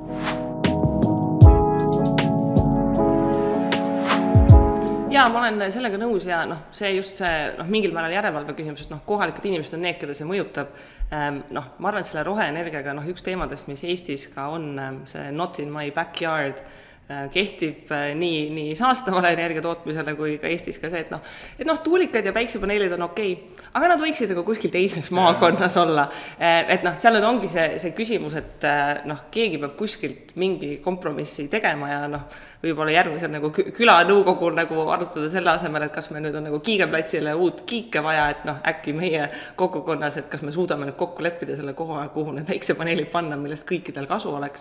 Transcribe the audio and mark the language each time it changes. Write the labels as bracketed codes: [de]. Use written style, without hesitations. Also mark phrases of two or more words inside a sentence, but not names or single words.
[et] Jaa, ma olen sellega nõus ja see just see mingil määral järelevalve küsimus, et kohalikud inimesed on need, keda see mõjutab. Ma arvan, et selle roheenergiaga üks teemadest, mis Eestis ka on, see [en] not in my backyard, [et] kehtib nii saastavale energiatootmisele kui ka Eestis ka see, et tuulikad ja päiksepaneelid on okei, aga nad võiksid aga kuskil teises maakonnas olla. Et seal nüüd ongi see küsimus, et keegi peab kuskilt mingi kompromissi tegema ja võib-olla järgmisel külanõukogul arutada selle asemel, et kas me nüüd on Kiigeplatsile uut kiike vaja, et äkki meie kogukonnas, et kas me suudame nüüd kokku leppida selle koha, kuhu need päiksepaneelid panna, millest kõikidel kasu oleks.